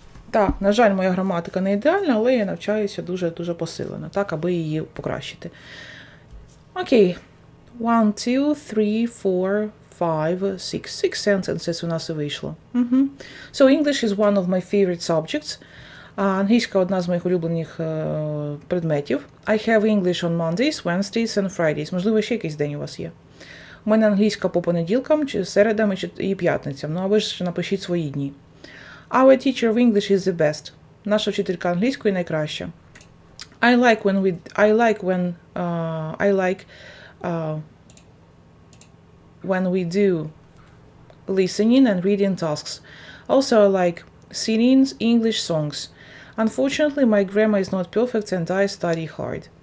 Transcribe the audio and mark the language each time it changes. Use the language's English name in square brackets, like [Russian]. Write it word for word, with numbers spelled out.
[Ukrainian] Так, на жаль, моя граматика не ідеальна, але я навчаюся дуже-дуже посилено, так, аби її покращити. [English] Окей. One, two, three, four, five, six. Six sentences у нас і вийшло. Mm-hmm. So, English is one of my favorite subjects. [Ukrainian] А англійська – одна з моїх улюблених uh, предметів. [English] I have English on Mondays, Wednesdays and Fridays. [Ukrainian] Можливо, ще якийсь день у вас є. У мене англійська по понеділкам, середам і п'ятницям. Ну, а ви ж напишіть свої дні. [English] Our teacher of English is the best. [Ukrainian] Наша вчителька англійської найкраща. [English] I like when we I like when uh, I like uh, when we do listening and reading tasks. Also, I like singing English songs. Unfortunately, my grammar is not perfect and I study hard.